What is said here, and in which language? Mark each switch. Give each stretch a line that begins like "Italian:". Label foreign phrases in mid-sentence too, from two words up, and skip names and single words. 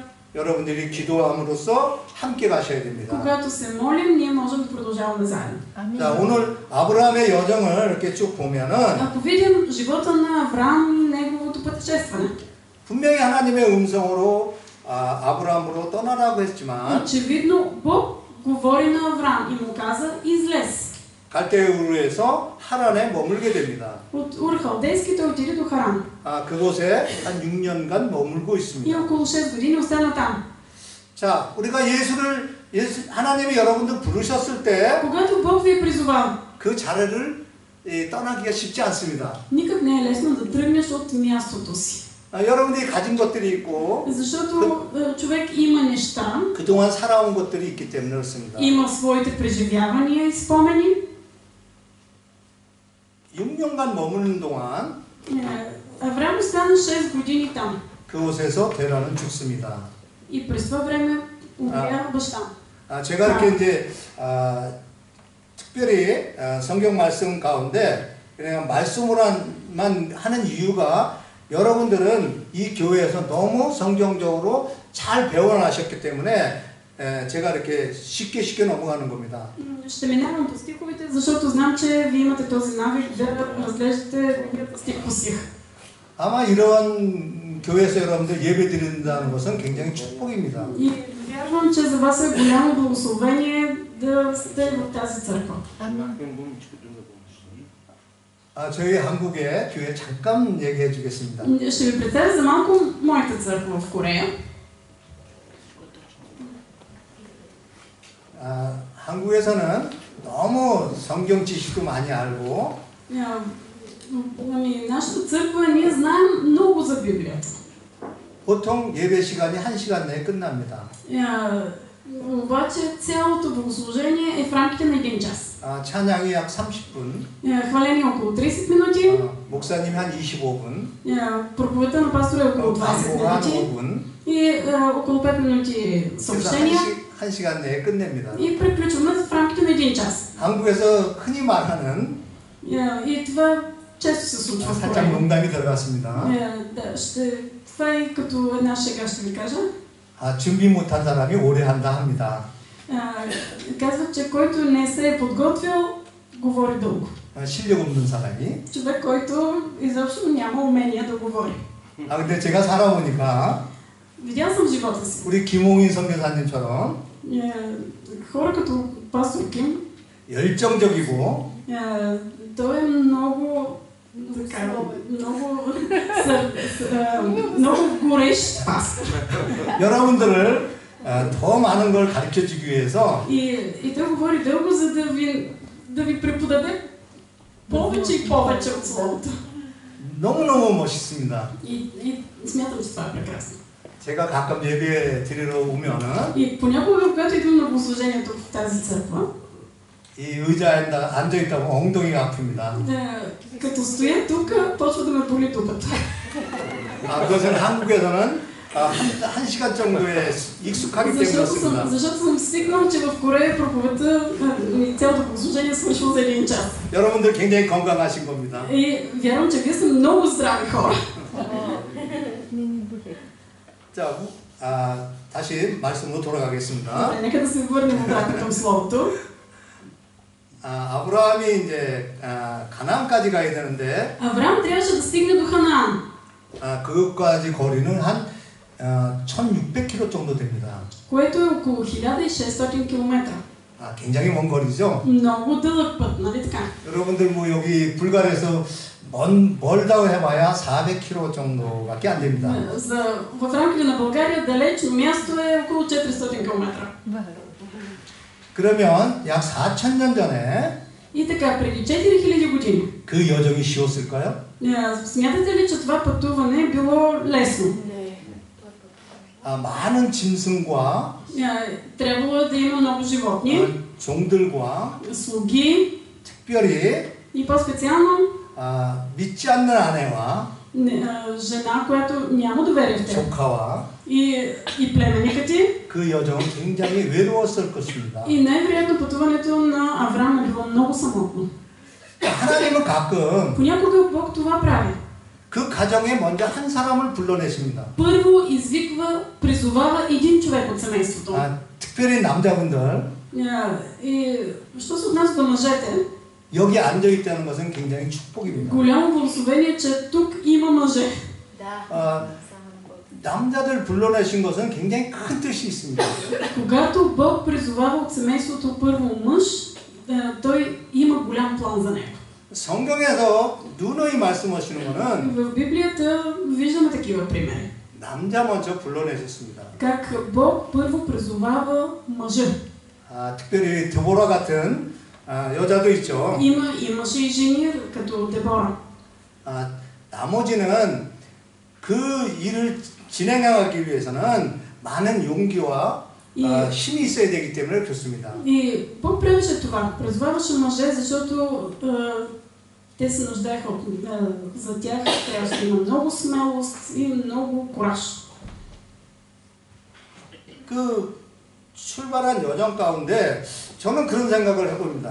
Korean: 여러분들이 기도함으로써 함께 가셔야 됩니다.
Bulgarian: когато се молим, ние можем да продължаваме заедно. Амин.
Korean: 자, 오늘 아브라함의 여정을 이렇게 쭉 보면은
Bulgarian: Ако видим живота на Авраам и неговото пътешестване,
Korean: 분명히 하나님의 음성으로 아브라함으로 떠나라고 했지만
Bulgarian: очевидно Бог говори на Авраам и му каза: излез.
Korean: 갈대우르에서 하란에 머물게 됩니다.
Bulgarian: От Ур-Халдейски той отиде до Харан.
Korean: 그곳에 한 6년간 머물고
Bulgarian: И
Korean: 있습니다.
Bulgarian: около 6 години остана там.
Korean: 자, 우리가 하나님이 여러분들 부르셨을 때
Bulgarian: Когато Бог ви е призовал,
Korean: 그 자리를 떠나기가 쉽지 않습니다.
Bulgarian: никак не е лесно да тръгнеш от мястото си.
Korean: 여러분들이 가진 것들이 있고
Bulgarian: Защото човек има неща,
Korean: 그동안 살아온 것들이 있기 때문에 그렇습니다.
Bulgarian: има своите преживявания и спомени.
Korean: 6년간 머무는 동안
Bulgarian: Авраам остана 6 години там.
Korean: 그곳에서 데라는 죽습니다.
Bulgarian: И през това време умря баща.
Korean: 제가 이렇게 이제 특별히 성경 말씀 가운데 그냥 말씀으로만 하는 이유가 여러분들은 이 교회에서 너무 성경적으로 잘 배워나셨기 때문에 제가 이렇게 쉽게 넘어가는 겁니다.
Bulgarian: Ще минавам по стиховете, защото знам, че вие имате този навик да разглеждате стих по стих.
Korean: 아마 이런 교회에서 여러분들 예배 드린다는 것은 굉장히 축복입니다.
Bulgarian: И вярвам, че за вас е голямо благословение да сте в тази църква.
Korean: 저희 한국의 교회 잠깐 얘기해 주겠습니다.
Bulgarian: Ще ви представя за малко моята църква в Корея.
Korean: 한국에서는 너무 성경 지식도 많이 알고
Bulgarian: Нашата църква ние знаем много за Библията.
Korean: 보통 예배 시간이 1시간 내에 끝납니다.
Bulgarian: Обаче цялото богослужение е в рамките на 1 час.
Korean: 찬양이 약 30분.
Bulgarian: Хваление около 30 минути.
Korean: 목사님이 한 25분.
Bulgarian: Проповедта на пастора е около 20 минути.
Korean: 5분.
Bulgarian: И около 5 минути съобщения.
Korean: 1시간 내에 끝냅니다.
Bulgarian: И приключваме в рамките на 1 час.
Korean: 한국에서 흔히 말하는
Bulgarian: И това често се случва в
Korean: 살짝
Bulgarian: Корея.
Korean: 농담이 들어갔습니다.
Bulgarian: Това е като една шега, ще ви кажа.
Korean: 준비 못한 사람이 오래 한다 합니다.
Bulgarian: Казват, че който не се е подготвил, говори дълго.
Korean: 실력 없는 사람이.
Bulgarian: Човек, който изобщо няма умение да говори.
Korean: 근데 제가 살아보니까
Bulgarian: Видял съм живота си.
Korean: 우리 김홍인 선교사님처럼
Bulgarian: Хора като пастор Ким,
Korean: 열정적이고
Bulgarian: той е много горещ пастор.
Korean: 여러분들을 더 많은 걸 가르쳐 주기 위해서
Bulgarian: И той говори дълго, за да ви преподаде повече и повече от Словото.
Korean: 너무너무 멋있습니다.
Bulgarian: И смятам, че това е прекрасно.
Korean: 제가 가끔 예배 드리러 오면은
Bulgarian: И понякога, когато идвам на богослужението в тази църква,
Korean: 이 의자에 앉아 있다고 엉덩이가 아픕니다.
Bulgarian: като стоя тук, почва да ме боли дупата.
Korean: 그것은 한국에서는 한 시간 정도에 익숙하기 때문에 그렇습니다.
Bulgarian: Защото съм свикнал, че в Корея проповедта и цялото послужение свършило за 1 час.
Korean: 여러분들 굉장히 건강하신 겁니다.
Bulgarian: И вярвам, че вие сте много здрави хора.
Korean: 자, 다시 말씀으로 돌아가겠습니다.
Bulgarian: Добре, нека да се върнем обратно към Словото.
Korean: 아브라함이 이제 가나안까지 가야 되는데
Bulgarian: Авраам трябваше да стигне до Ханаан.
Korean: 그것까지 거리는 한 1600km 정도 됩니다.
Bulgarian: Което е около 1600 км.
Korean: 굉장히 먼 거리죠?
Bulgarian: Много дълъг път, нали така?
Korean: 여러분들 뭐 여기 불가리아에서 멀다고 해봐야 400km 정도밖에 안 됩니다.
Bulgarian: В рамките на България далечно място е около 400 км.
Korean: 그러면 약 4000년 전에
Bulgarian: И така, преди 4000 години.
Korean: 그 여정이 쉬웠을까요?
Bulgarian: Смятате ли, че това пътуване е било лесно?
Korean: 많은 짐승과
Bulgarian: Трябвало да има много животни,
Korean: 종들과
Bulgarian: слуги
Korean: 특별히
Bulgarian: и по-специално
Korean: 믿지 않는 아내와
Bulgarian: жена, която няма доверие в теб.
Korean: 조카와
Bulgarian: И племенника ти.
Korean: 그 여정은 굉장히 외로웠을 것입니다.
Bulgarian: И най-вероятно пътуването на Авраам е било много самотно.
Korean: 하나님은 가끔
Bulgarian: Понякога Бог това прави.
Korean: 그 가정에 먼저 한 사람을 불러내십니다.
Bulgarian: Първо извиква, призовава един човек от семейството.
Korean: 특별히 남자분들
Bulgarian: И що се отнася до мъжете,
Korean: 여기 앉아 있다는 것은 굉장히 축복입니다.
Bulgarian: голямо благословение, че тук има мъже.
Korean: 남자들 불러내신 것은 굉장히 큰 뜻이 있습니다.
Bulgarian: Когато Бог призовава от семейството първо мъж, той има голям план за него.
Korean: 성경에서 누누이 말씀하시는 거는
Bulgarian: В Библията виждаме такива примери.
Korean: 남자 먼저 불러내셨습니다.
Bulgarian: Как Бог първо призовава мъжа.
Korean: 특별히 드보라 같은 여자도 있죠.
Bulgarian: Имаше и жени, като Дебора.
Korean: 나머지는 그 일을 진행하기 위해서는 많은 용기와 힘이 있어야 되기 때문에 그렇습니다.
Bulgarian: И Бог правеше това. Призоваваше мъже, защото те се нуждаеха за тях. Трябваше да има много смелост и много кураж.
Korean: 그 출발한 여정 가운데 저는 그런 생각을 해봅니다.